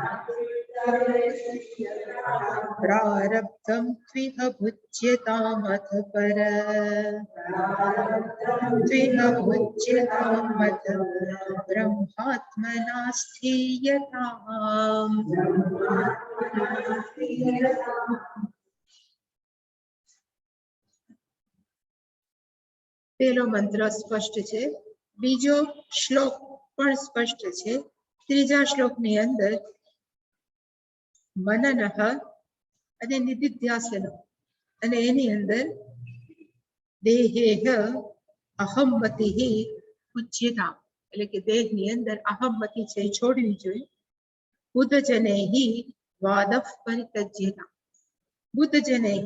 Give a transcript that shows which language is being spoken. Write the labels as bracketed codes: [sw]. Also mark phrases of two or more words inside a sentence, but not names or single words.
[sa] प्रारब्धं त्विह भुज्यतामथ पर त्विह भुज्यतामथ ब्रह्मात्मना स्थीयताम् [gu] પેલો મંત્ર સ્પષ્ટ છે બીજો શ્લોક પણ સ્પષ્ટ છે ત્રીજા શ્લોકની અંદર મનનઃ અને નિધિધ્યાસન અને એની અંદર [sa] देहेह अहममतिः उच्यताम [gu] એટલે કે દેહની અંદર અહમમતિ છે છોડવી જોઈએ [sa] बुद्धजनैः वादः परित्यज्यताम बुद्धजनैः